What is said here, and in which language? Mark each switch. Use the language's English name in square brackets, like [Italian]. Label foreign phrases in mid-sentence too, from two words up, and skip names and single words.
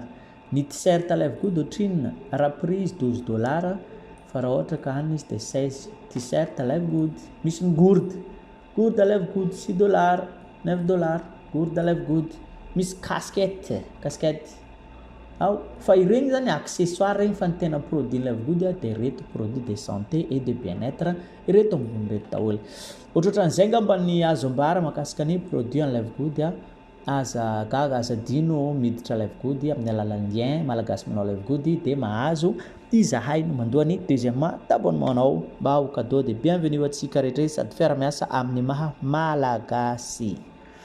[Malagasy] Ny t-shirt Livegood ohatrinona raprise $12 fa raha ohatra ka hanina izy dia 16 t-shirt Livegood. Misy ny gourde Livegood $6 $9 gourde Livegood. Misy casquette fa iregny zany accessoire regny fa ny tena produit Livegood de reto [French] produit de santé et de bien-être [Malagasy] ireto ambony reto daholo ohatrohatran'izay ngamba ny azo ambara makasika ny produit en Livegood aza gaga aza dino miditra Livegood amin'ny alalan'ny lien malagasy MANAO Livegood de mahazo izahay no mandoa ny deuxièmement d'abonnementanao mba ho [French] cadeau de bienvenue [Malagasy] atsika rehetra sady fiara-miasa amin'ny maha malagasy